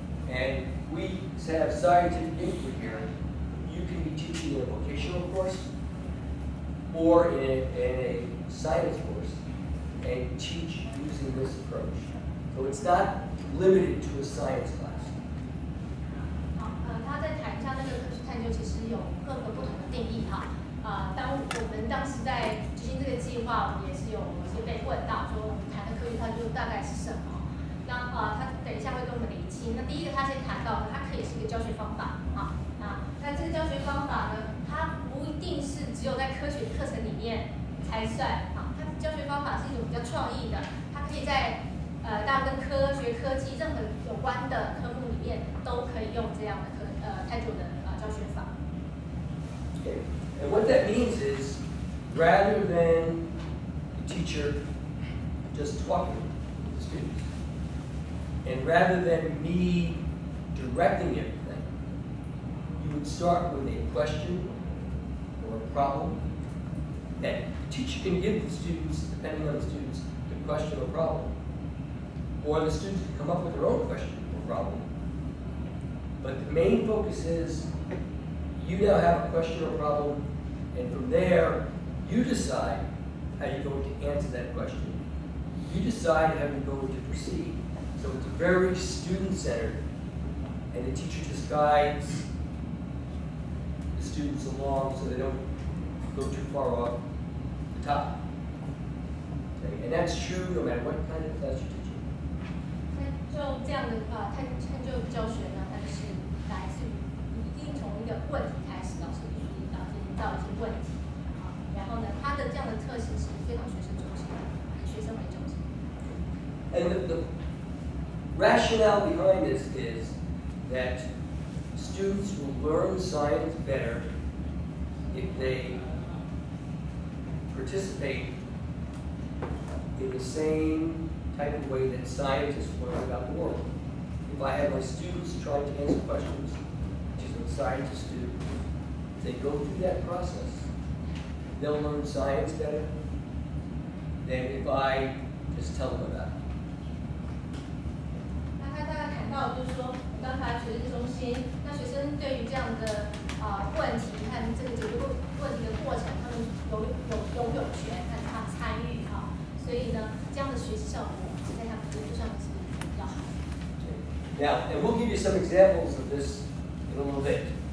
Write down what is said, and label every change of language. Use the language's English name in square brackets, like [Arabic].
[English] And we have scientific inquiry here. You can be teaching in a vocational course or in a science course and teach using this approach. So it's not limited to a science class. [Chinese] 他在谈一下那个科学探究，其实有各个不同的定义哈。我们当时在执行这个计划，我们也是有些被问到说，我们谈的科学探究大概是什么？那他等一下会跟我们厘清。那第一个，他先谈到它可以是一个教学方法啊。那这个教学方法呢，它不一定是只有在科学课程里面才算啊。它教学方法是一种比较创意的，它可以在大家跟科学、科技任何有关的科目里面都可以用这样的探究的教学法。 [English] Okay. And what that means is, rather than the teacher just talking to the students, and rather than me directing everything, you would start with a question or a problem that the teacher can give the students, depending on the students, the question or problem. Or the students can come up with their own question or problem. But the main focus is, you now have a question or problem, and from there, you decide how you're going to answer that question. You decide how you're going to proceed. So it's very student-centered, and the teacher just guides the students along so they don't go too far off the top. Okay? And that's true no matter what kind of class you're teaching. [Chinese] 就这样的探究教学呢，它就是来自于一定从一个问题开始，老师必须先引导一些问题，然后呢，它的这样的特性是非常学生中心的，以学生为中心。 [English] And the rationale behind this is that students will learn science better if they participate in the same type of way that scientists learn about the world. If I have my students trying to answer questions, which is what scientists do, if they go through that process, they'll learn science better than if I just tell them about it. [Chinese] 那他大概谈到就是说，刚才学生中心，那学生对于这样的问题和这个解决问题的过程，他们有权和他参与哈，所以呢，这样的学习效果在他们研究上是比较好。 [English] Now, and we'll give you some examples of this in a little bit.